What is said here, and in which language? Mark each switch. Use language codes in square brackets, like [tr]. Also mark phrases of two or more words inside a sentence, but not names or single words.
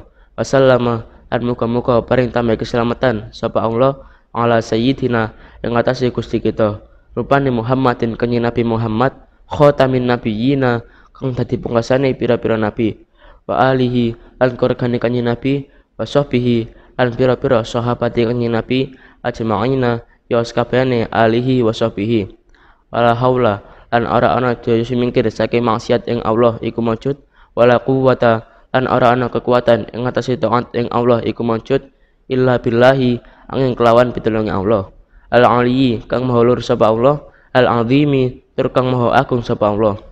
[jv] Wasallama lan muga-muga paring tambah keselamatan sapa Allah [ar] على سيدنا [jv] yang ngatasi Gusti kita rupane Muhammadin kanjeng Nabi Muhammad [ar] خاتم النبيين [jv] kang dadi pungkasane pira-pira nabi. [ar] وآله [jv] lan keluargane kanjeng Nabi [ar] وصحبه [jv] lan pira-pira sahabate kanjeng Nabi ajma'ina ya sakabehane [ar] آله وصحبه. ولا حول [jv] lan ora ana daya sumingkir saking maksiat ing Allah iku maujud, [ar] ولا قوة [jv] lan ora ana kekuatan ing ngatasi taat ing Allah iku maujud [ar] إلا بالله [jv] angin kelawan pitulunge Allah. Al-aliyyi kang maha luhur sapa Allah, al-azimi tur kang maha agung sapa Allah.